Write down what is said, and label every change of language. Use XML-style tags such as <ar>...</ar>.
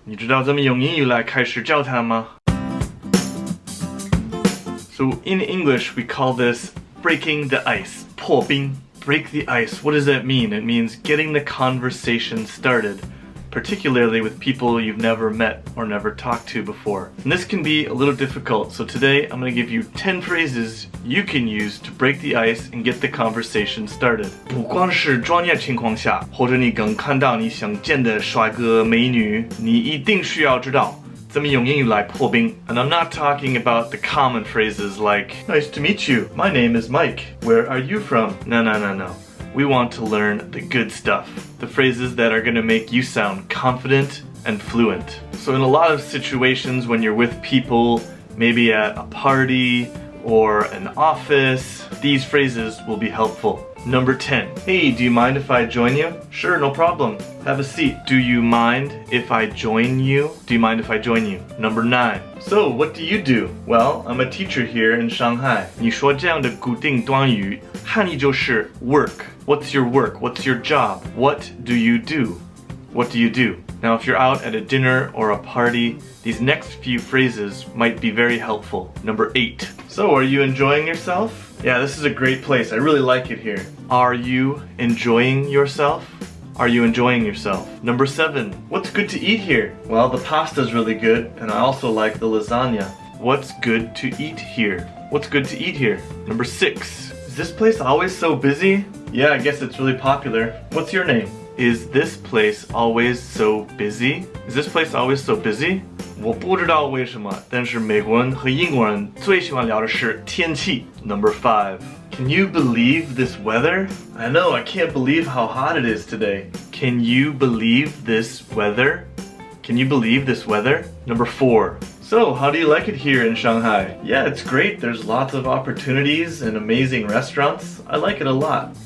<zh>你知道怎么用英语来开始交谈吗？</zh> <en>So in English, we call this breaking the ice. 破冰 Break the ice. What does that mean? It means getting the conversation started, particularly with people you've never met or never talked to before. And this can be a little difficult, so today I'm going to give you 10 phrases you can use to break the ice and get the conversation started.</en> <zh>不光是专业情况下，或者你刚看到你想见的帅哥美女，你一定需要知道怎么用英语来破冰.</zh> <en>And I'm not talking about the common phrases like, nice to meet you, my name is Mike, where are you from? No. We want to learn the good stuff. The phrases that are going to make you sound confident and fluent. So in a lot of situations when you're with people, maybe at a party or an office, these phrases will be helpful. Number 10. Hey, do you mind if I join you? Sure, no problem. Have a seat. Do you mind if I join you? Do you mind if I join you? Number 9. So, what do you do? Well, I'm a teacher here in Shanghai.</en> <zh>你说这样的固定短语，汉译就是 work.</zh> <en>What's your work? What's your job? What do you do? What do you do? Now, if you're out at a dinner or a party, these next few phrases might be very helpful. Number 8. So, are you enjoying yourself? Yeah, this is a great place. I really like it here. Are you enjoying yourself? Are you enjoying yourself? Number 7. What's good to eat here? Well, the pasta's really good, and I also like the lasagna. What's good to eat here? What's good to eat here? Number 6. Is this place always so busy? Yeah, I guess it's really popular. What's your name? Is this place always so busy? Is this place always so busy?</en> <zh>我不知道为什么，但是美国人和英国人最喜欢聊的是天气。</zh> <en>Number 5. Can you believe this weather? I know, I can't believe how hot it is today. Can you believe this weather? Can you believe this weather? Number 4. So, how do you like it here in Shanghai? Yeah, it's great. There's lots of opportunities and amazing restaurants. I like it a lot.</en>